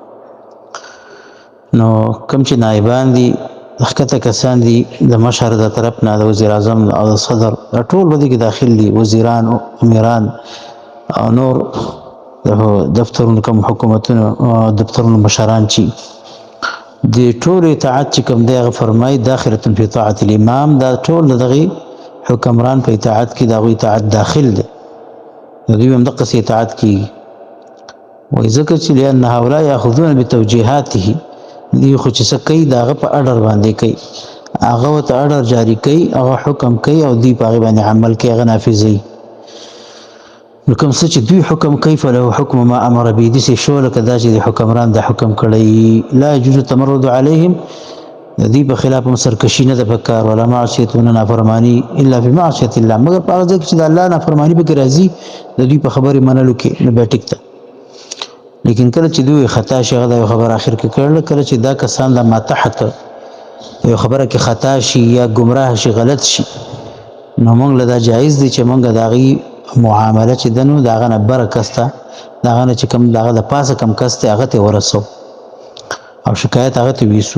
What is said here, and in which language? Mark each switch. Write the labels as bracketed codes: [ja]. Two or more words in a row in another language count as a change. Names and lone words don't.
[ps] نو کوم چې نایبان دي ښکته کسان دي د مشر د طرف نه د وزیر اعظم او د صدر ټول به دې کې داخل دي، وزیران او امیران او نور دفترونو کوم حکومتونو دفترونو مشران چې د ټول اطاعت چې کوم دی هغه فرمایي [ar] داخله فی طاعة الامام، [ps] دا ټول د دغې حکمران په اطاعت کې د هغوی اطاعت داخل دی، د دوی هم دقسې اطاعت کېږي. وایي ځکه چې [ar] لأن هؤلاء یاخذون بتوجیهاته، [ps] دوی خو چې څه کوي د هغه په اډر باندې کوي، هغه ورته اډر جاري کوي، هغه حکم کوي او دوی په هغې باندې عمل کوي، هغه نافظوي. نو کوم څه چې دوی حکم کوي [ar] فله حکم ما امر به، [ps] داسې شو لکه دا چې د حکمران د حکم کړی. [ar] لا يجوز التمرد عليهم، [ps] د دوی په خلاف هم سرکشي نه ده پکار، ولا معصیت نه نافرماني [ar] الا فی معصیت الله، [ps] مګر په هغه ځای کې چې د الله نافرماني پکې راځي د دوی په خبرې منلو کې نو بیا ټیک ده. لیکن کله چې دوی خطا شي هغه د یو خبر اخر کې کړل، کله چې دا کسان د ما تحت یو خبره کې خطا شي یا ګمراه شي غلط شي نو موږ له دا جایز دی چې موږ د هغې معامله چې ده نو د هغه نه بره کس ته د هغه نه چې کوم د هغه د پاسه کم کس دی هغه ته یې ورسو او شکایت هغه ته ویسو.